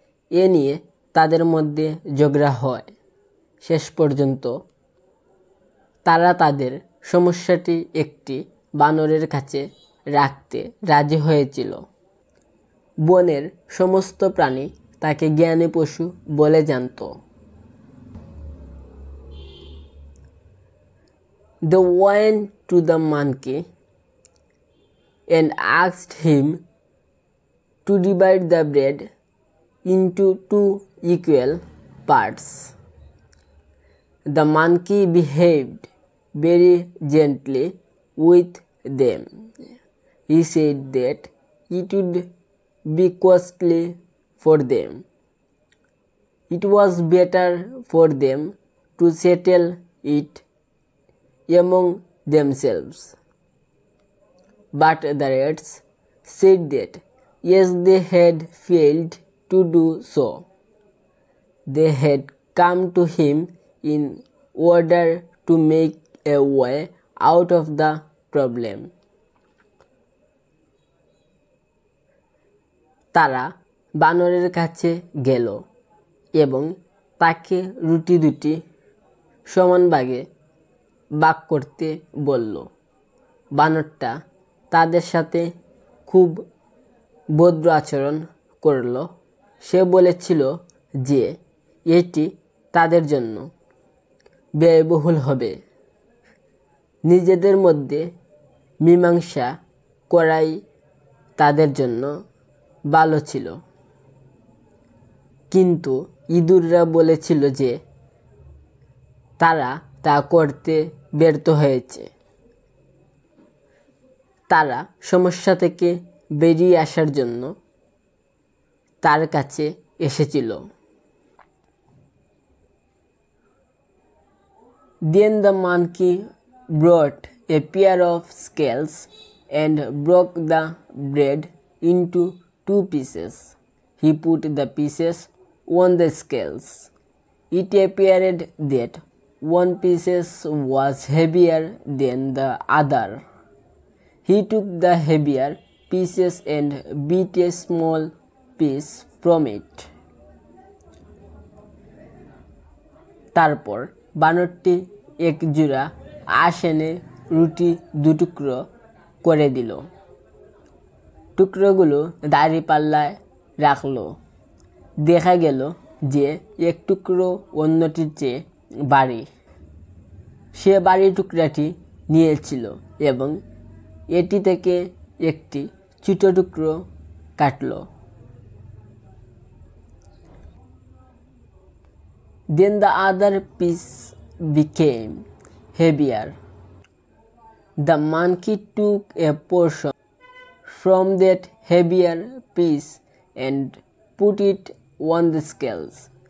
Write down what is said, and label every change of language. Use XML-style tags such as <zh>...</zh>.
<bn>এ নিয়ে তাদের মধ্যে ঝগড়া হয়। শেষ পর্যন্ত তারা তাদের সমস্যাটি একটি বানরের কাছে রাখতে রাজি হয়েছিল। বনের সমস্ত প্রাণী তাকে জ্ঞানী পশু বলে জানত।</bn> <en>They went to the monkey and asked him to divide the bread into two equal parts. The monkey behaved very gently with them. He said that it would be costly for them. It was better for them to settle it among themselves. But the rats said that as they had failed to do so, they had come to him in order to make a way out of the problem.</en> <bn>তারা বানরের কাছে গেল এবং তাকে রুটি দুটি সমান ভাগে ভাগ করতে বলল। বানরটা তাদের সাথে খুব ভদ্র আচরণ করল। সে বলেছিল যে এটি তাদের জন্য ব্যয়বহুল হবে। নিজেদের মধ্যে মীমাংসা করাই তাদের জন্য ভালো ছিল। কিন্তু ইঁদুররা বলেছিল যে তারা তা করতে ব্যর্থ হয়েছে। তারা সমস্যা থেকে বেরিয়ে আসার জন্য তার কাছে এসেছিল।</bn> <en>Then the monkey brought a pair of scales and broke the bread into two pieces. He put the pieces on the scales. It appeared that one piece was heavier than the other. He took the heavier pieces and beat a small piece from it.</en> <bn>তারপর বানরটি এক জোড়া আঁশ এনে রুটি দুটুকরো করে দিল। টুকরোগুলো দাঁড়িপাল্লায় রাখল। দেখা গেল যে এক টুকরো অন্যটির চেয়ে ভারী। সে ভারী টুকরাটি নিয়েছিল এবং এটি থেকে একটি ছোট টুকরো কাটল।</bn> <en>Then the other piece became heavier. The monkey took a portion from that heavier piece and put it on the scales.</en>